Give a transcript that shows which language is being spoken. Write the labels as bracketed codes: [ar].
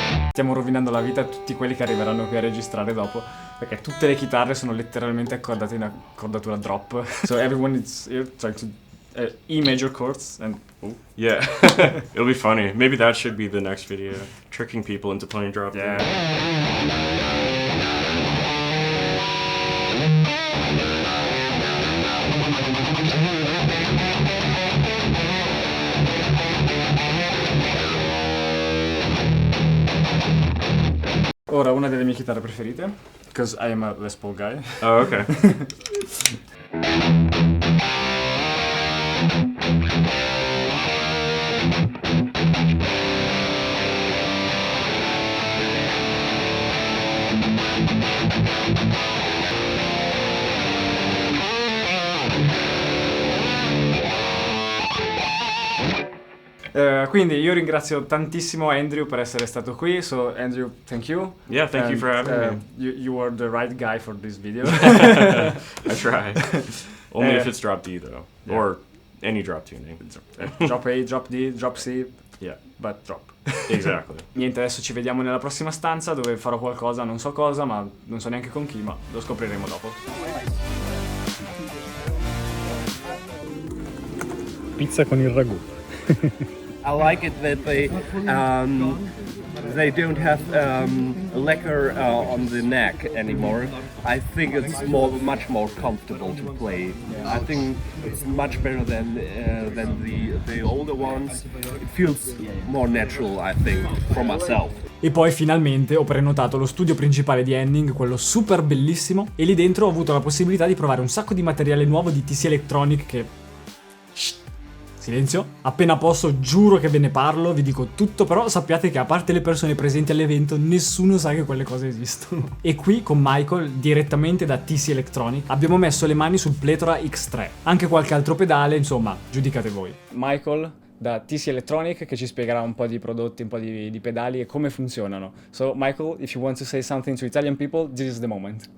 [it] Stiamo rovinando la vita a tutti quelli che arriveranno qui a registrare dopo, perché tutte le chitarre sono letteralmente accordate in accordatura drop. [en] So everyone is here trying to E major chords and yeah. It'll be funny. Maybe that should be the next video, tricking people into playing drop. Yeah. [it] Ora una delle mie chitarre preferite, [en] because I am a Les Paul guy. Oh, okay. [it] Quindi io ringrazio tantissimo Andrew per essere stato qui, [en] so Andrew, thank you. Yeah, thank you for having me. You were the right guy for this video. I try. Only if it's drop D though, Yeah. or any drop tuning. Drop A, drop D, drop C, Yeah, but drop. exactly. [it] Niente, adesso ci vediamo nella prossima stanza dove farò qualcosa, non so cosa, ma non so neanche con chi, ma lo scopriremo dopo. Pizza con il ragù. [en] I like it that they don't have lacquer on the neck anymore. I think it's much more comfortable to play. I think it's much better than the older ones. It feels more natural, I think, for myself. [it] E poi finalmente ho prenotato lo studio principale di Henning, quello super bellissimo, e lì dentro ho avuto la possibilità di provare un sacco di materiale nuovo di TC Electronic che... Silenzio. Appena posso giuro che ve ne parlo, vi dico tutto, però sappiate che a parte le persone presenti all'evento, nessuno sa che quelle cose esistono. E qui con Michael, direttamente da TC Electronic, abbiamo messo le mani sul Pletora X3. Anche qualche altro pedale, insomma, giudicate voi. Michael da TC Electronic che ci spiegherà un po' di prodotti, un po' di pedali e come funzionano. [en] So Michael, if you want to say something to Italian people, this is the moment.